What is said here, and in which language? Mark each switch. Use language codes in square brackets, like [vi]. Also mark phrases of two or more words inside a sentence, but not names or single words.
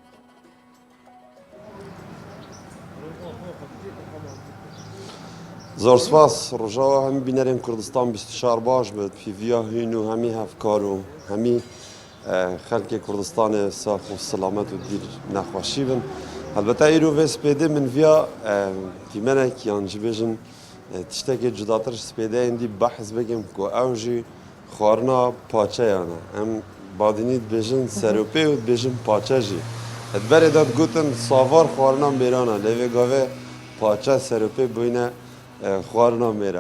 [ku] زۆر سپاس ڕۆژاوە هەمی بینەرێن کوردستان 24 باش بێت پیڤیا هین و هەمی هەفکار و هەمی خەلکی کوردستانی ساخ و سلامەت و دیر نەخۆشی بن. هەلبەتە ئیرۆ vê spêdê min viya tîmenekîyan ji bêjin tiştekê cudatir spêdeyên dî behs bikim ku ew jî xwarina paçeyan e. Em badînî dibêjin seropê û dibêjin paçe jî. Edberê de digotin savar xwarina mêran e lê vê gavê paçe seropê bûyne xwarina mêra.